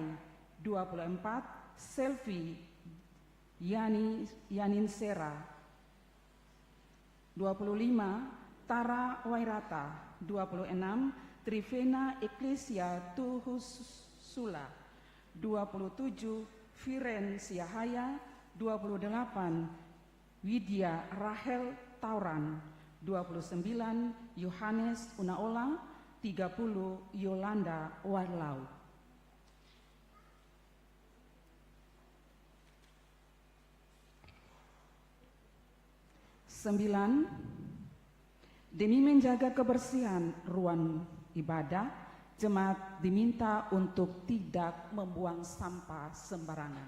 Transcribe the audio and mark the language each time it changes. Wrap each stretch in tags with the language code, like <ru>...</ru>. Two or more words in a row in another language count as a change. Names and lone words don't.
<id>24. Selvi Yaninsera. 25. Tara Wairata. 26. Trivena Ecclesia Tuhusula. 27. Viren Siahaya. 28. Widya Rahel Tauran. 29. Yohanes Unaola. 30. Yolanda Warlau. Sembilan, demi menjaga kebersihan ruang ibadah, jemaat diminta untuk tidak membuang sampah sembarangan.</id>